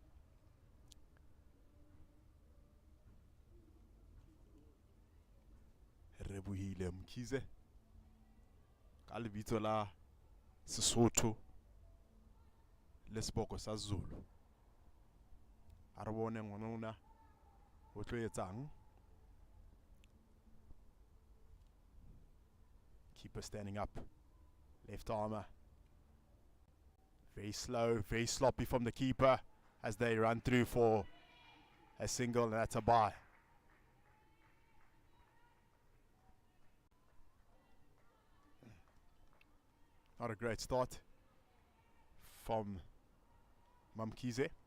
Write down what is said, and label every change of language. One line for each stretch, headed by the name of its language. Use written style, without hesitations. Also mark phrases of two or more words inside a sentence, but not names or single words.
Southern Sotho: Rebuhile Mkhize ka lebitso la Sesotho le seboko sa Zulu. A re bone ngwana ona o tlo etsang.
English: Keeper standing up. Left armour. Very slow, very sloppy from the keeper as they run through for a single, and that's a bye. Not a great start from Mamkhize.